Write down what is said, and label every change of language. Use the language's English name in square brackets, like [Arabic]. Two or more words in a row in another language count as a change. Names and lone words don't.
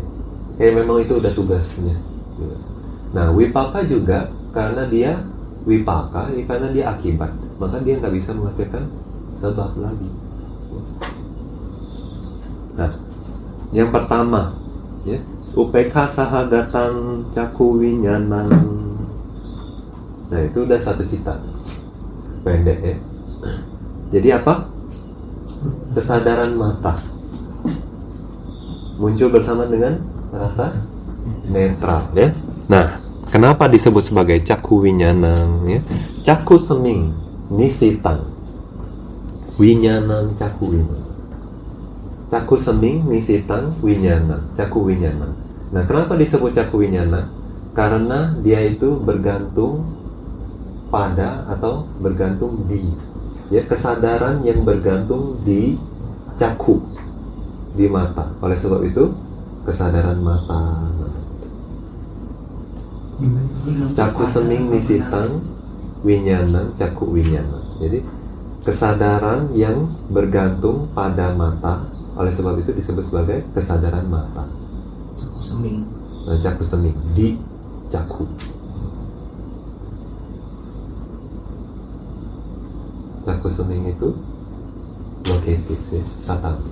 [Indonesian] Memang itu udah tugasnya. Nah, wipaka juga karena dia wipaka, ya karena dia akibat, maka dia nggak bisa menghasilkan sebab lagi. Nah, yang pertama ya, [Pali] upekha sahagatan caku winyanang. [Indonesian] Nah, itu udah satu cita pendek ya. Jadi apa? Kesadaran mata muncul bersama dengan rasa netral ya. Nah, kenapa disebut sebagai [Pali] caku winyanang [Indonesian] ya? [Pali] Caku seming nisitang, winyanang caku winyanang. Caku seming nisitang winyanang, caku winyanang. [Indonesian] Nah, kenapa disebut [Pali] caku winyanang? [Indonesian] Karena dia itu bergantung pada atau bergantung di ya, kesadaran yang bergantung di caku, di mata. Oleh sebab itu kesadaran mata. [Pali] Caku seming nisitang winyanang caku winyanang. [Indonesian] Jadi kesadaran yang bergantung pada mata, oleh sebab itu disebut sebagai kesadaran mata. [Pali] Caku seming. Nah, caku seming di caku. Caku seming [Indonesian] itu locatif ya, satang.